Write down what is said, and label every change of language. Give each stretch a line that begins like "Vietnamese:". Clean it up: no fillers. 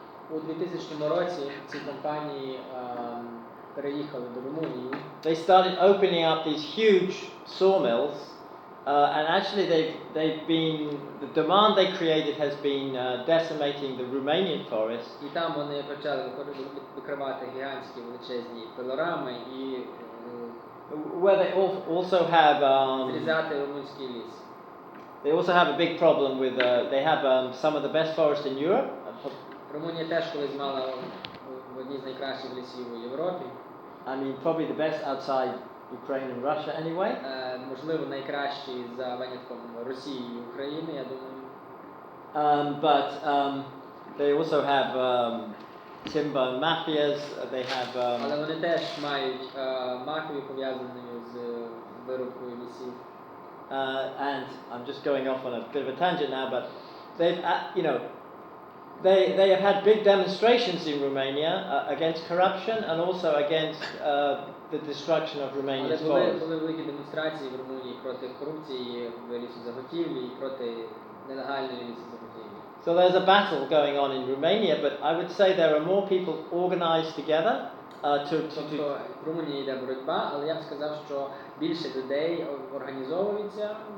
Ukrainian: У 2000 році ці компанії переїхали до Румунії.
English: They started opening up these huge sawmills, and actually the demand they created has been decimating the Romanian forest.
Ukrainian: І там вони почали викривати гігантські величезні пилорами і
English: where they also have
Ukrainian: зрізати румунський ліс.
English: They also have a big problem with they have some of the best forests in Europe.
Ukrainian: Румунія теж колись мала одні з найкращих лісів у Європі.
English: I mean probably the best outside Ukraine and Russia anyway.
Ukrainian: Можливо, найкращі за винятком Росії і України, я думаю.
English: But they also have timber mafias. They have
Ukrainian: Але вони теж мають мафію, пов'язану з вирубкою лісів.
English: And I'm just going off on a bit of a tangent now, but they've they have had big demonstrations in Romania against corruption and also against the destruction of Romania's forests.
Ukrainian: Були великі демонстрації в Румунії проти корупції в лісозаготівлі і проти нелегальної лісозаготівлі.
English: So there's a battle going on in Romania, but I would say there are more people organized together
Ukrainian: Тобто в Румунії йде боротьба, але я б сказав, що більше людей організовуються.